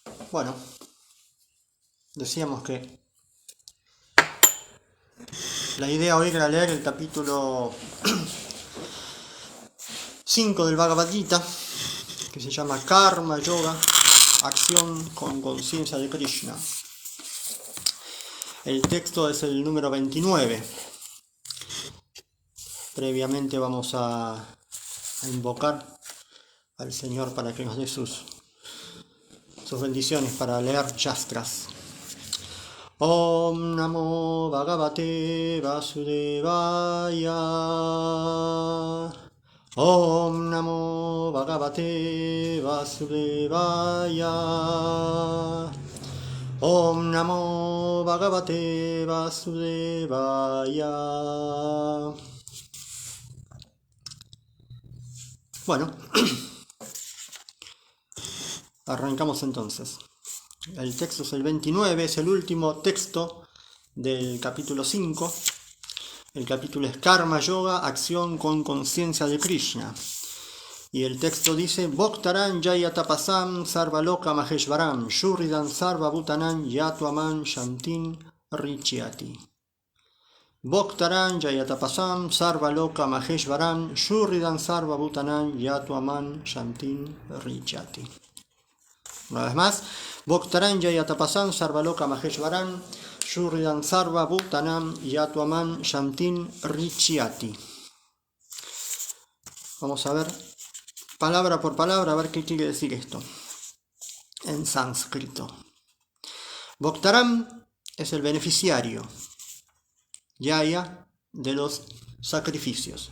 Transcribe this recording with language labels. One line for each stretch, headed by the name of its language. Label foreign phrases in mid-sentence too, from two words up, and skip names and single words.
Spanish: Bueno, decíamos que la idea hoy era leer el capítulo 5 del Bhagavad Gita, que se llama Karma Yoga, acción con conciencia de Krishna. El texto es el número 29. Previamente vamos a invocar al Señor para que nos dé sus bendiciones para leer Shastras.
Sanskrit: ॐ नमो भगवते वासुदेवाय. ॐ नमो भगवते वासुदेवाय. ॐ नमो भगवते वासुदेवाय.
Spanish: Bueno, arrancamos entonces. El texto es el 29, es el último texto del capítulo 5. El capítulo es Karma Yoga, acción con conciencia de Krishna. Y el texto dice:
Sanskrit: भोक्तारं यज्ञतपसां सर्वलोक महेश्वरं सुहृदं सर्व भूतानां ज्ञात्वा मां शान्तिम् ऋच्छति. भोक्तारं यज्ञतपसां सर्वलोक महेश्वरं सुहृदं सर्व भूतानां ज्ञात्वा मां शान्तिम् ऋच्छति.
Spanish: Una vez más,
Sanskrit: भोक्तारं यज्ञतपसां सर्वलोक महेश्वरं सुहृदं सर्व भूतानां ज्ञात्वा मां शान्तिम् ऋच्छति.
Spanish: Vamos a ver palabra por palabra a ver qué quiere decir esto en sánscrito. Bhoktaram es el beneficiario, Yaya, de los sacrificios.